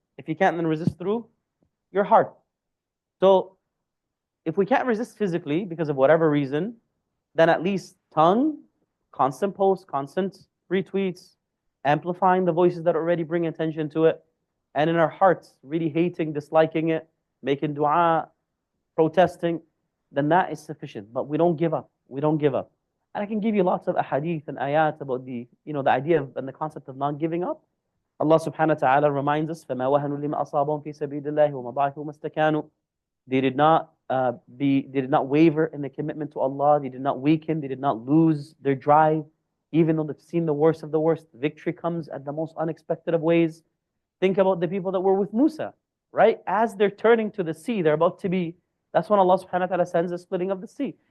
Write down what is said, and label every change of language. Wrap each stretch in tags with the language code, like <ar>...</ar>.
<en>If you can't, then resist through your heart. So if we can't resist physically because of whatever reason, then at least tongue, constant posts, constant retweets, amplifying the voices that already bring attention to it, and in our hearts, really hating, disliking it, making dua, protesting, then that is sufficient. But we don't give up. We don't give up. And I can give you lots of ahadith and ayat about the idea of, and the concept of not giving up. Allah subhanahu wa ta'ala reminds us,</en> <ar>فَمَا وَهَنُوا لِمَا أَصَابَهُمْ فِي سَبِيلِ اللَّهِ وَمَا ضَعِفُوا مَا اسْتَكَانُوا.</ar> <en>They did not waver in the commitment to Allah. They did not weaken. They did not lose their drive. Even though they've seen the worst of the worst, victory comes at the most unexpected of ways. Think about the people that were with Musa, right? As they're turning to the sea, they're about to be, that's when Allah subhanahu wa ta'ala sends the splitting of the sea.</en>